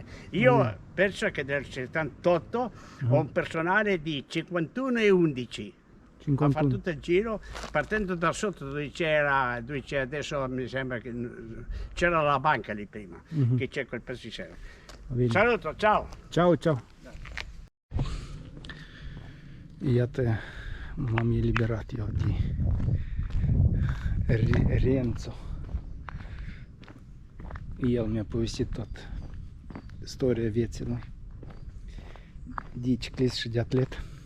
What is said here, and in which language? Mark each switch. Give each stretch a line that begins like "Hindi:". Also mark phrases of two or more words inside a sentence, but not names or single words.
Italian: Io penso che del 78 ho un personale di 51 e 11. Ha 51. fatto tutto il giro partendo da sotto dove c'è adesso mi sembra che c'era la banca lì prima, che c'è quel pezzo.
Romanian: Va bine.
Italian: Saluto, ciao! Ciao, ciao.
Romanian: Iată, m-am eliberat eu de Renzo. El mi-a povestit tot istoria vieții lui de ciclist și de atlet.